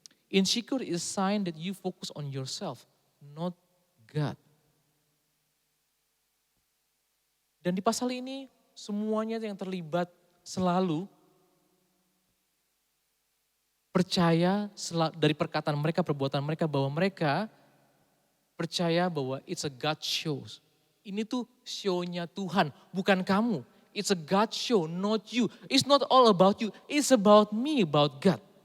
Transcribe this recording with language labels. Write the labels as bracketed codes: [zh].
[en] Insecure is a sign that you focus on yourself, not God. [id] Dan di pasal ini semuanya yang terlibat selalu percaya dari perkataan mereka, perbuatan mereka, bahwa mereka percaya bahwa [en] it's a God show. [id] Ini tuh show-nya Tuhan, bukan kamu. [en] It's a God show, not you. It's not all about you, it's about me, about God.